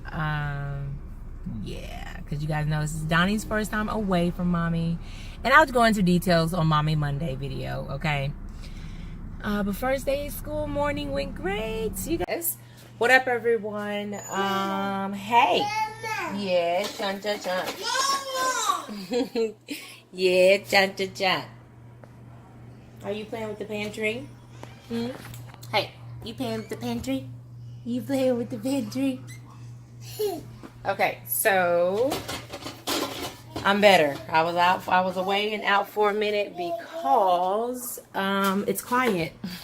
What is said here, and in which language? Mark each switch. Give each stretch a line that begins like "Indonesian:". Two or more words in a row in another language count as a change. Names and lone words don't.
English: Yeah, because you guys know this is Donnie's first time away from mommy, and I'll go into details on Mommy Monday video, okay? But first day of school morning went great. You guys, what up, everyone? Hey. Yeah, chun chun chun. Yeah, chun chun chun. Are you playing with the pantry? Hey, you playing with the pantry? You playing with the pantry? Okay, so I'm better. I was away and out for a minute because it's quiet.